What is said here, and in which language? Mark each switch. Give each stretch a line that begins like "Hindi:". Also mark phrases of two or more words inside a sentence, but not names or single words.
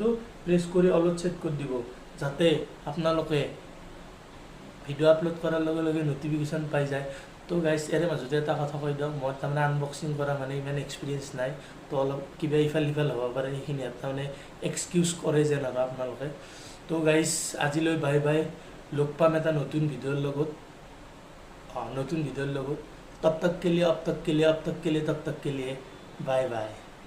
Assamese: প্ৰেছ কৰি অলপ ছেট কৰি দিব যাতে আপোনালোকে ভিডিঅ' আপলোড কৰাৰ লগে লগে নটিফিকেশ্যন পাই যায় তো গাইজ ইয়াৰে মাজতে এটা কথা কৈ দিওঁ মই তাৰমানে আনবক্সিং কৰা মানে ইমান এক্সপিৰিয়েঞ্চ নাই তো অলপ কিবা ইফাল সিফাল হ'ব পাৰে সেইখিনি তাৰমানে এক্সকিউজ কৰে যেন আৰু আপোনালোকে তো গাইজ আজিলৈ
English: bye bye
Assamese: লগ পাম এটা নতুন ভিডিঅ'ৰ লগত
Hindi: तब तक के लिए अब तक के लिए तब तक के लिए
English: bye bye.